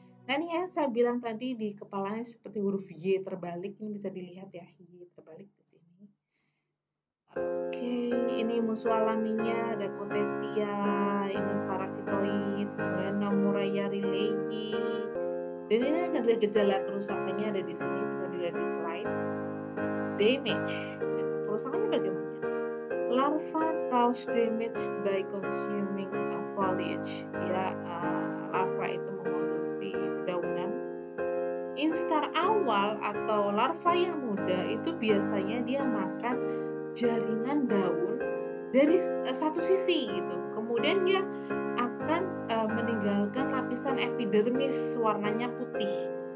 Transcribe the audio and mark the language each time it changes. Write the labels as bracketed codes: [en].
[id] Nah ini yang saya bilang tadi, di kepalanya seperti huruf Y terbalik, ini bisa dilihat ya, Y terbalik di sini. Oke, ini musuh alaminya ada Cottesia, ini parasitoid, kemudian Nomuraya rilei. Dan ini ada gejala kerusakannya ada di sini, bisa dilihat di slide. Damage, kerusakannya bagaimana? [en] Larva cause damage by consuming foliage. [id] Ya, larva itu mengkonsumsi dedaunan. Instar awal atau larva yang muda itu biasanya dia makan jaringan daun dari satu sisi gitu. Kemudian dia akan meninggalkan lapisan epidermis warnanya putih.